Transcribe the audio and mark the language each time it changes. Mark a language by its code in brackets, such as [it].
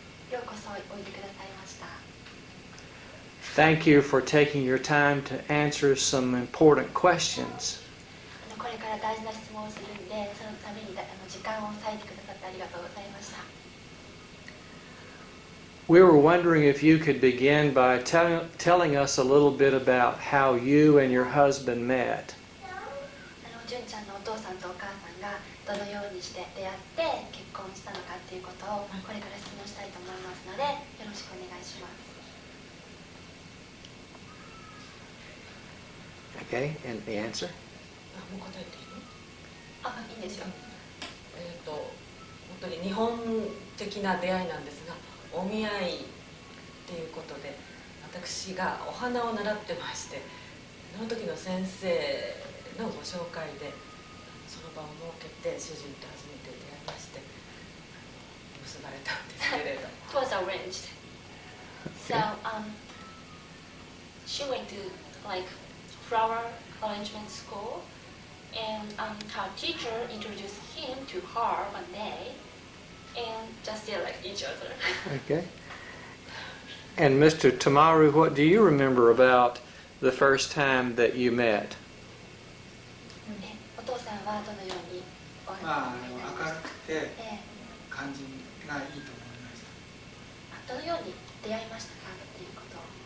[ja] ようこそおいでくださいました。 [en] Thank you for taking your time to answer some important questions. [ja] これから大事な質問をするんで、そのために時間を割いてくださってありがとうございました。 [en] We were wondering if you could begin by telling us a little bit about how you and your husband met. [ja] 純ちゃんのお父さんとお母さんがどのようにして出会って結婚したのかっていうことをこれから質問したいと思いますので、よろしくお願いします。 [en] Okay, and the answer? [ja] もう答えていいの？あ、いいんですよ。本当に日本的な出会いなんですが、お見合いっていうことで、私がお花を習ってまして、その時の先生のご紹介でその場を設けて主人と初めて出会いまして結ばれたんですけれど。 [en] It was arranged. So she went to like flower arrangement school, and her teacher introduced him to her one day, and just they like each other. Okay. And Mr. Tamaru, what do you remember about the first time that you met? [ja] お父さんはどのようにお話しになりましたか？明るくて感じがいいと思いました。どのように出会いましたかっていうことを。